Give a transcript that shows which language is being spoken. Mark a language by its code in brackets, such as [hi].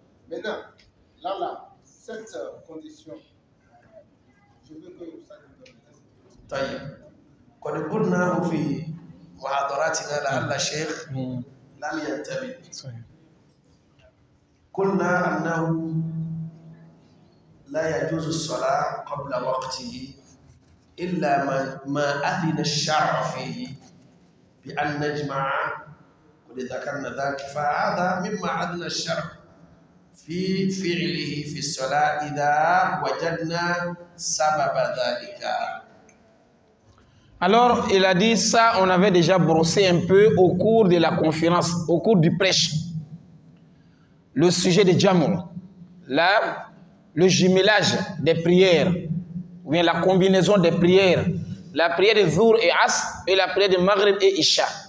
[fr] Maintenant, là, cette condition, je veux que vous sachiez. [ar] طيب قد قلنا في محاضراتنا لعل الشيخ لم ينتبه. قلنا أنه لا يجوز الصلاة قبل وقته إلا ما أذن الشرع فيه بأن نجمع. قد ذكرنا ذلك فهذا مما عدنا الشرع في فعله في الصلاة إذا وجدنا سبب ذلك. [fr] Alors, il a dit ça, on avait déjà brossé un peu au cours de la conférence, au cours du prêche. Le sujet de Jamoul, là, le jumelage des prières, ou bien la combinaison des prières, la prière de Zour et As et la prière de Maghrib et Isha.